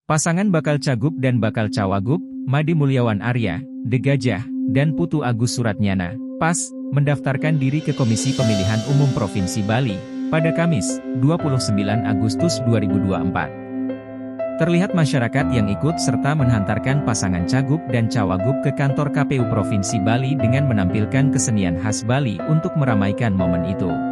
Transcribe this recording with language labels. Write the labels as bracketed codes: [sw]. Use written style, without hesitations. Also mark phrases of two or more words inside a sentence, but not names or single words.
[id] Pasangan bakal Cagup dan bakal Cawagup, Made Mulyawan Arya, De Gajah, dan Putu Agus Suratnyana, PAS, mendaftarkan diri ke Komisi Pemilihan Umum Provinsi Bali, pada Kamis, 29 Agustus 2024. Terlihat masyarakat yang ikut serta menghantarkan pasangan Cagup dan Cawagup ke kantor KPU Provinsi Bali dengan menampilkan kesenian khas Bali untuk meramaikan momen itu.